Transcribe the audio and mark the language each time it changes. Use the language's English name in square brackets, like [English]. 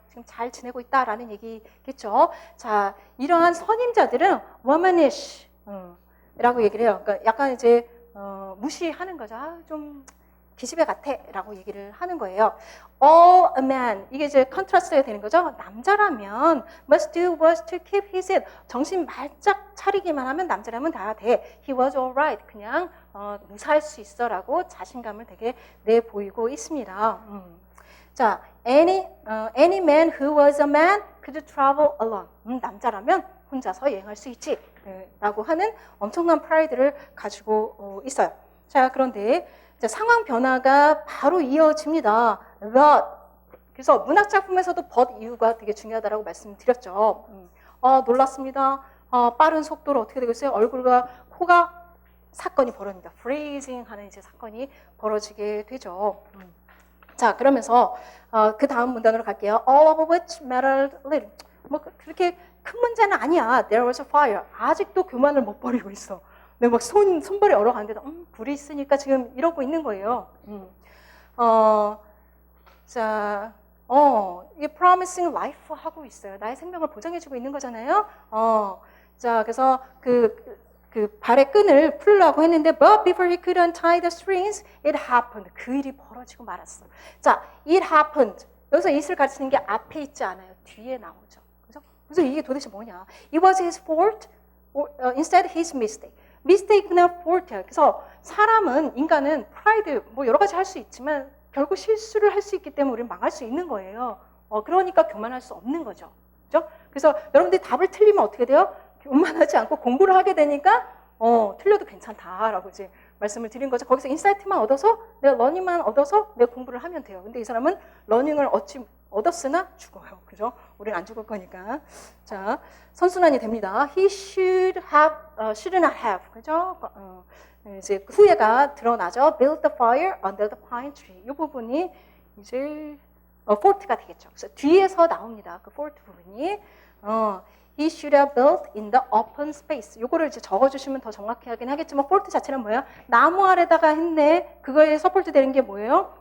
[Korean] 지금 잘 지내고 있다라는 얘기겠죠. 자, 이러한 선임자들은 womanish 라고 얘기를 해요. 그러니까 약간 이제 무시하는 거죠. 좀 기집애 같아 라고 얘기를 하는 거예요. [English] All a man, [Korean] 이게 이제 컨트라스트가 되는 거죠. 남자라면 [English] must do was to keep his head. [Korean] 정신 말짝 차리기만 하면 남자라면 다 돼. [English] He was all right. [Korean] 그냥 무사할 수 있어 라고 자신감을 되게 내보이고 있습니다. [English] 자, any man who was a man could travel alone. [Korean] 남자라면 혼자서 여행할 수 있지 라고 하는 엄청난 프라이드를 가지고 있어요. 자, 그런데 이제 상황 변화가 바로 이어집니다. But, 그래서 문학 작품에서도 but 이유가 되게 중요하다고 말씀드렸죠. 놀랐습니다. 빠른 속도로 어떻게 되고 있어요? 얼굴과 코가 사건이 벌어집니다. freezing 하는 이제 사건이 벌어지게 되죠. 자, 그러면서 그 다음 문단으로 갈게요. [English] All of which mattered little. [Korean] 뭐 그렇게 큰 문제는 아니야. [English] There was a fire. [Korean] 아직도 교만을 못 버리고 있어. 근데 막 손발이 얼어가는데도 불이 있으니까 지금 이러고 있는 거예요. 자, 이게 promising life 하고 있어요. 나의 생명을 보장해주고 있는 거잖아요. 자, 그래서 그 발의 끈을 풀려고 했는데, [English] but before he could untie the strings, it happened. [Korean] 그 일이 벌어지고 말았어. [English] 자, it happened. [Korean] 여기서 it을 가르치는 게 앞에 있지 않아요. 뒤에 나오죠. 그죠? 그래서 이게 도대체 뭐냐? [English] It was his fault, or, instead his mistake. [Korean] mistake나 fault야. 그래서 사람은, 인간은 pride, 뭐 여러 가지 할 수 있지만, 결국 실수를 할 수 있기 때문에 우리는 망할 수 있는 거예요. 그러니까 교만할 수 없는 거죠. 그죠? 그래서 여러분들이 답을 틀리면 어떻게 돼요? 교만하지 않고 공부를 하게 되니까 틀려도 괜찮다라고 이제 말씀을 드린 거죠. 거기서 인사이트만 얻어서 내가 러닝만 얻어서 내가 공부를 하면 돼요. 근데 이 사람은 러닝을 얻었으나 죽어요. 그죠? 우리는 안 죽을 거니까. 자, 선순환이 됩니다. [English] He should have, should not have. [Korean] 그죠? 이제 후회가 드러나죠. [English] Build the fire under the pine tree. [Korean] 이 부분이 이제 fault가 되겠죠. 그래서 뒤에서 나옵니다. 그 fault 부분이. [English] He should have built in the open space. [Korean] 요거를 이제 적어주시면 더 정확히 하긴 하겠지만 fault 자체는 뭐예요? 나무 아래다가 했네. 그거에 서포트 되는 게 뭐예요?